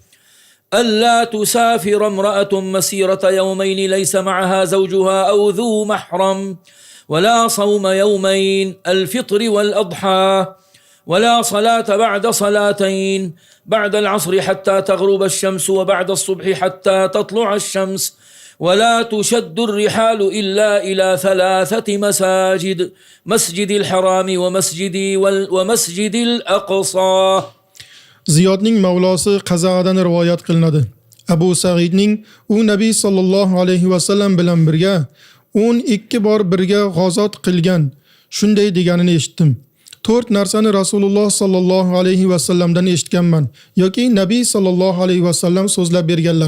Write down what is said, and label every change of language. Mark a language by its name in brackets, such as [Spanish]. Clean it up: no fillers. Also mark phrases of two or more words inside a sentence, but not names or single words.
[Arabic] ألا تسافر امرأة مسيرة يومين ليس معها زوجها أو ذو محرم ولا صوم يومين الفطر والأضحى ولا صلاة بعد صلاتين بعد العصر حتى تغرب الشمس وبعد الصبح حتى تطلع الشمس ولا تشد الرحال إلا إلى 3 مساجد مسجد الحرام ومسجد الأقصى. [Uzbek] Ziyodning mavlosi Qazadan rivoyat qilinadi. Abu Sa'idning u Nabiy [Arabic] صلى الله عليه وسلم [Uzbek] bilan birga 12 bor birga g'azot qilgan shunday deganini eshitdim. 4 narsani Rasululloh sallallohu alayhi va sallamdan eshitganman yoki Nabiy [Arabic] صلى الله عليه وسلم [Uzbek] so'zlab berganlar.